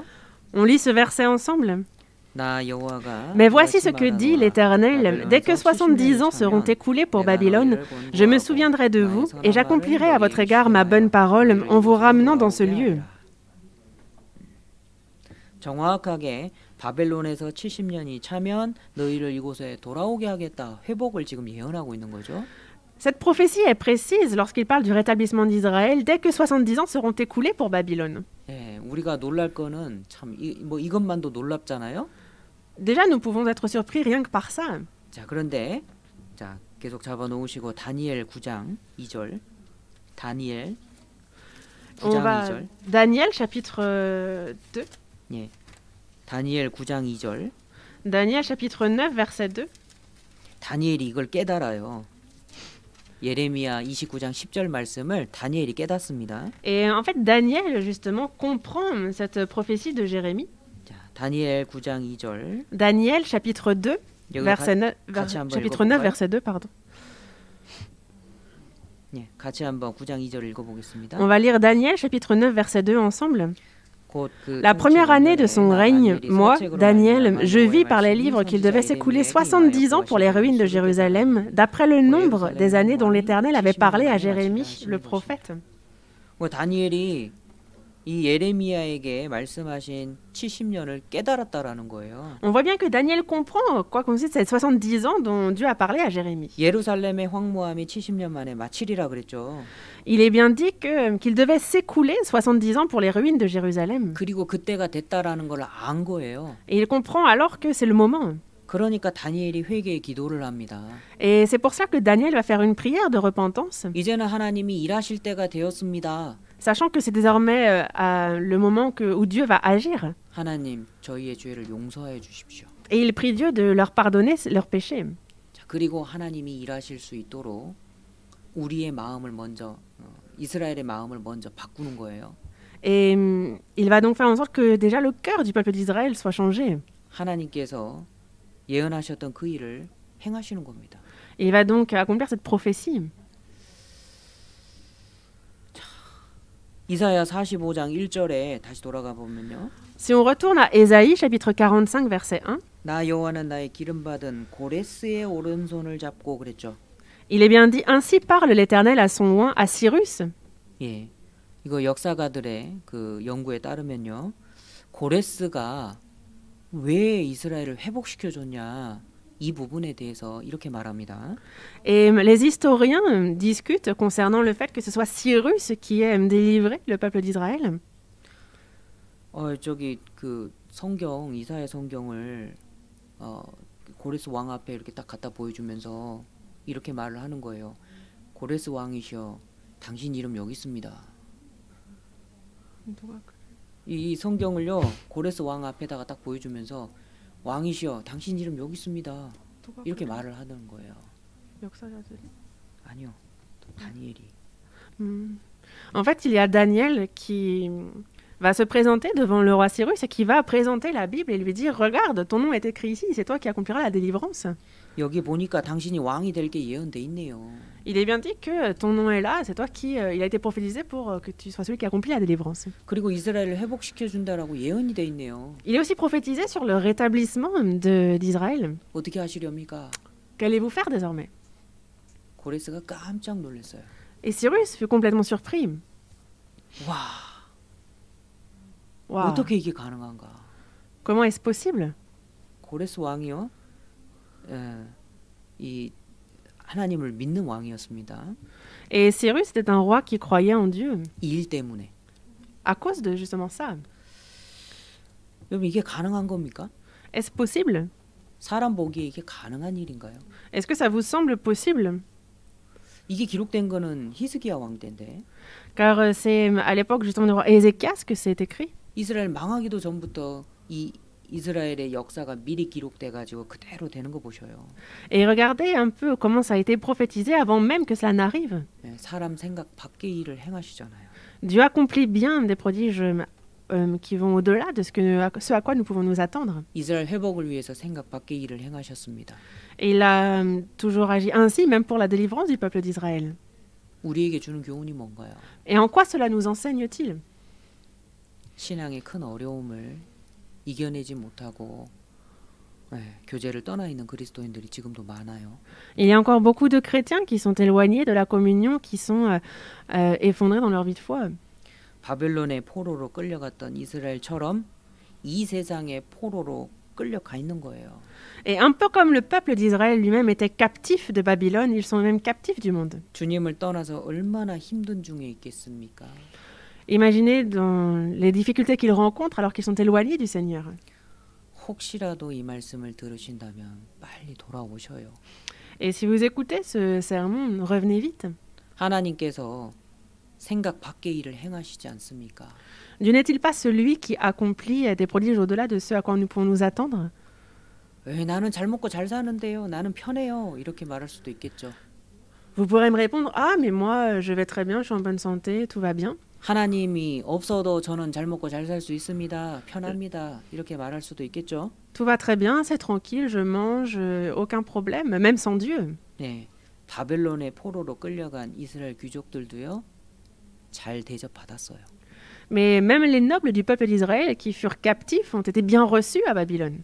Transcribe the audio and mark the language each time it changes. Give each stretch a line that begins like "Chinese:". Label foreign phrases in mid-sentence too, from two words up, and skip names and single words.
French: On lit ce verset ensemble.
Korean: 나 여호와가
French: Mais voici ce que dit l'Éternel. Dès que 70 ans seront écoulés pour Babylone, je me souviendrai de vous et j'accomplirai à votre égard ma bonne parole en vous ramenant dans ce lieu.
Korean: 정확하게 바벨론에서 70년이 차면 너희를 이곳에 돌아오게 하겠다. 회복을 지금 예언하고 있는 거죠.
French: Cette prophétie est précise lorsqu'il parle du rétablissement d'Israël dès que 70 ans seront écoulés pour Babylone.
Korean: 예, 우리가 놀랄 거는 참 이것만도 놀랍잖아요.
French: Déjà, nous pouvons être surpris rien que par ça.
Korean: 자, 그런데 계속 잡아 놓으시고 다니엘 9장 2절. 다니엘 9장 2절.
French: Daniel chapitre 2.
Korean: 예. 다니엘 9장 2절.
French: Daniel chapitre 9 verset 2.
Korean: 다니엘이 이걸 깨달아요. 예레미야 29장 10절 말씀을 다니엘이 깨닫습니다.
French: Et en fait, Daniel, justement, comprend cette prophétie de Jérémie.
Korean: 자, 다니엘 9장 2절.
French: Daniel, chapitre 2, chapitre 9, verset 2, pardon.
Korean: 예, 같이 한번 9장 2절 읽어보겠습니다.
French: On va lire Daniel, chapitre 9, verset 2, ensemble. La première année de son règne, moi, Daniel, je vis par les livres qu'il devait s'écouler 70 ans pour les ruines de Jérusalem, d'après le nombre des années dont l'Éternel avait parlé à Jérémie, le prophète.
Korean: 다니엘이 이 예레미야에게 말씀하신 70년을 깨달았다라는 거예요.
French: On voit bien que Daniel comprend quoi consiste ces 70 ans dont Dieu a parlé à Jérémie.
Korean: 예루살렘의 황무함이 70년 만에 마치리라 그랬죠.
French: Il est bien dit qu'il devait s'écouler 70 ans pour les ruines de Jérusalem.
Korean: 그리고 그때가 됐다라는 걸 안 거예요.
French: Et il comprend alors que c'est le moment.
Korean: 그러니까 다니엘이 회개의 기도를 합니다.
French: Et c'est pour ça que Daniel va faire une prière de repentance,
Korean: 이제는 하나님이 일하실 때가 되었습니다.
French: sachant que c'est désormais le moment où Dieu va agir.
Korean: 하나님, 저희의 죄를 용서해 주십시오.
French: Et il prie Dieu de leur pardonner leurs péchés.
Korean: 자, 그리고 하나님이 일하실 수 있도록 우리의 마음을 먼저 이스라엘의 마음을 먼저 바꾸는 거예요.
French: Et il va donc faire en sorte que déjà le cœur du peuple d'Israël soit changé.
Korean: 하나님께서 예언하셨던 그 일을 행하시는 겁니다.
French: Il va donc accomplir cette prophétie.
Korean: 이사야 45장 1절에 다시 돌아가 보면요.
French: Si on retourne à Ésaïe, chapitre 45, verset 1,
Korean: 나 여호와는 나의 기름 받은 고레스의 오른손을 잡고 그랬죠.
French: il est bien dit, ainsi parle l'Éternel à son oint, à Cyrus.
Korean: 예. 이거 역사가들의 그 연구에 따르면요. 고레스가 왜 이스라엘을 회복시켜 줬냐? 이 부분에 대해서 이렇게 말합니다.
French: Et les historiens discutent concernant le fait que ce soit Cyrus qui ait délivré le peuple d'Israël.
Korean: 저기 그 성경 이사야 성경을 고레스 왕 앞에 이렇게 딱 갖다 보여주면서 이렇게 말을 하는 거예요. 고레스 왕이시여, 당신 이름 여기 있습니다. 이 성경을요 고레스 왕 앞에다가 딱 보여주면서 왕이시여, 당신 이름 여기 있습니다. 이렇게 말을 하는 거예요. 아니요, 다니엘이.
French: En fait, il y a Daniel qui va se présenter devant le roi Cyrus et qui va présenter la Bible et lui dire « Regarde, ton nom est écrit ici, c'est toi qui accompliras la délivrance.
Korean: 여기 보니까 당신이 왕이 될 게 예언돼 있네요. »
French: Il est bien dit que ton nom est là, c'est toi qui... il a été prophétisé pour que tu sois celui qui accomplit la délivrance.
Korean: 그리고 이스라엘을 회복시켜 준다라고 예언이 돼 있네요.
French: Il est aussi prophétisé sur le rétablissement d'Israël.
Korean: 어떻게 하시렵니까?
French: Qu'allez-vous faire désormais?
Korean: 고레스가 깜짝 놀랐어요.
French: Et Cyrus fut complètement surpris.
Korean: 와,
French: Waouh,
Korean: 어떻게 이게 가능한가?
French: comment est-ce possible?
Korean: 고레스 왕이요, 이 하나님을 믿는 왕이었습니다.
French: Et Cyrus était un roi qui croyait en Dieu.
Korean: 이 일 때문에.
French: À cause de justement ça.
Korean: 여러분, 이게 가능한 겁니까?
French: Est-ce possible?
Korean: 사람 보기에 이게 가능한 일인가요?
French: Est-ce que ça vous semble possible?
Korean: 이게 기록된 거는 히스기야 왕 때인데
French: Car c'est à l'époque justement du roi Ézéchias que c'est écrit.
Korean: 이스라엘 망하기도 전부터 이 이스라엘의 역사가 미리 기록돼 가지고 그대로 되는 거 보셔요.
French: Et regardez un peu comment ça a été prophétisé avant même que cela n'arrive.
Korean: 사람 생각 밖의 일을 행하시잖아요.
French: Dieu accomplit bien des prodiges qui vont au-delà de ce à quoi nous pouvons nous attendre.
Korean: 이스라엘 회복을 위해서 생각 밖의 일을 행하셨습니다.
French: Et il a toujours agi ainsi, même pour la délivrance du peuple d'Israël.
Korean: 우리에게 주는 교훈이 뭔가요?
French: Et en quoi cela nous enseigne-t-il?
Korean: 신앙의 큰 어려움을 이겨내지 못하고 교제를 떠나 있는 그리스도인들이 지금도 많아요.
French: Il y a encore beaucoup de chrétiens qui sont éloignés de la communion, qui sont effondrés dans leur vie de foi.
Korean: 바벨론의 포로로 끌려갔던 이스라엘처럼 이 세상의 포로로 끌려가 있는 거예요.
French: Et un peu comme le peuple d'Israël lui-même était captif de Babylone, ils sont même captifs du monde.
Korean: 주님을 떠나서 얼마나 힘든 중에 있겠습니까?
French: Imaginez dans les difficultés qu'ils rencontrent alors qu'ils sont éloignés du Seigneur.
Korean: 혹시라도 이 말씀을 들으신다면 빨리 돌아오셔요.
French: Et si vous écoutez ce sermon, revenez vite.
Korean: 하나님께서 생각 밖의 일을 행하시지 않습니까?
French: Dieu n'est-il pas celui qui accomplit des prodiges au-delà de ce à quoi nous pouvons nous attendre?
Korean: 나는 잘 먹고 잘 사는데요. 나는 편해요. 이렇게 말할 수도 있겠죠.
French: Vous pourrez me répondre, ah mais moi je vais très bien, je suis en bonne santé, tout va bien.
Korean: 하나님이 없어도 저는 잘 먹고 잘 살 수 있습니다. 편합니다. 이렇게 말할 수도 있겠죠.
French: Tout va très bien, c'est tranquille, je mange, aucun problème, même sans Dieu.
Korean: 네, 바벨론의 포로로 끌려간 이스라엘 귀족들도요. 잘 대접받았어요.
French: Mais même les nobles du peuple d'Israël qui furent captifs ont été bien reçus à Babylone.